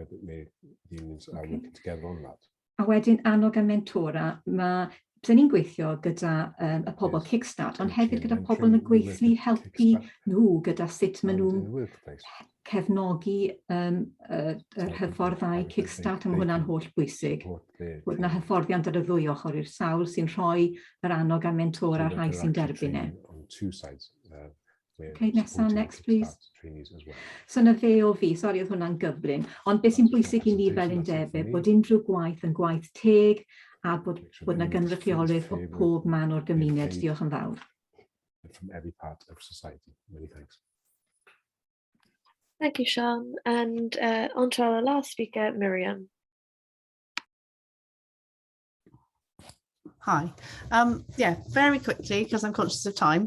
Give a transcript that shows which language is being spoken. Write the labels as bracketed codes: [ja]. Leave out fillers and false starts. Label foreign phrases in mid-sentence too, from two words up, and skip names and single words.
[cy] A wedyn annog a mentora, byddwn ni'n gweithio gyda y pobl Kickstart, ond hefyd gyda pobl yn y gweithlu helpu nhw gyda sut maen nhw'n cefnogi yr hyfforddau Kickstart, a mae hwnna'n holl bwysig. Bod yna hyfforddiant ar y ddwy ochr i'r sawl sy'n rhoi yr annog a mentora a rhai sy'n derbyn e. [en] Okay, next please. [cy] So na fe o fi, sori oedd hwnna'n gyflym, ond beth sy'n bwysig i ni fel undebau, bod unrhyw gwaith yn gwaith teg a bod yna gynrychiolaeth o pob man o'r gymuned. Diolch yn fawr. [en] From every part of society. Many thanks. Thank you, Sean. And on to our last speaker, Miriam. Hi. Yeah, very quickly, because I'm conscious of time.